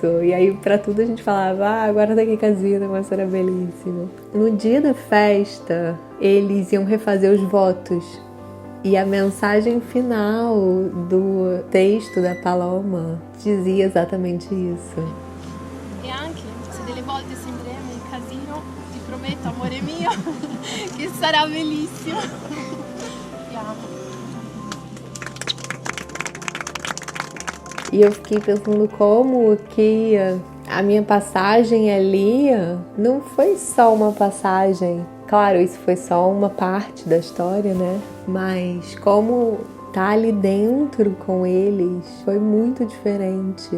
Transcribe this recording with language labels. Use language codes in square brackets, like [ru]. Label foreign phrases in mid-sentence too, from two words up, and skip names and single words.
[pt] E aí pra tudo a gente falava: [it] guarda que casino, mas será belíssimo. [pt] No dia da festa, eles iam refazer os votos. E a mensagem final do texto da Paloma dizia exatamente isso. [it] E anche volte sembreremo un casino, ti prometto, amore mio, che sarà bellissimo. Ti amo. [pt] E eu fiquei pensando como que a minha passagem ali não foi só uma passagem. Claro, isso foi só uma parte da história, né? Mas como tá ali dentro com eles foi muito diferente.